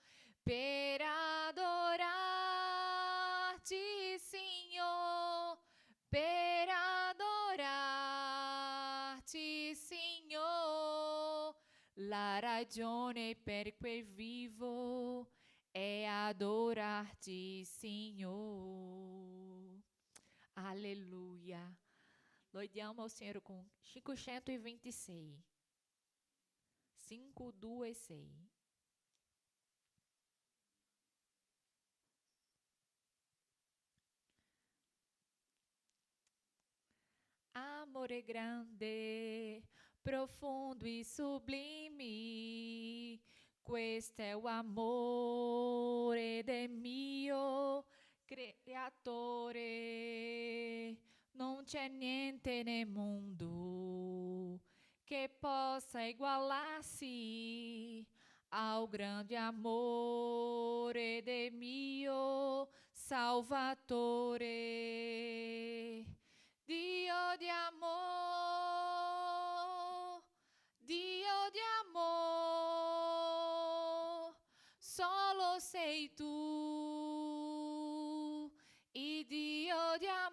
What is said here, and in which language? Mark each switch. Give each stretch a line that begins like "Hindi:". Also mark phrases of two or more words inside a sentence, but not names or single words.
Italian: Per adorarti, Signore. Per adorarti, Signore. La ragione per cui vivo è adorarti, Signore.
Portuguese: Aleluia. Louvamos ao Senhor com 526. 526.
Italian: Amore grande, profundo e sublime, questo è l'amore del mio creatore. Non c'è niente nel mondo che possa
Portuguese: igualar-se ao
Italian: grande amore del mio Salvatore. Dio di amor, Dio di amor, solo sei tu, e Dio di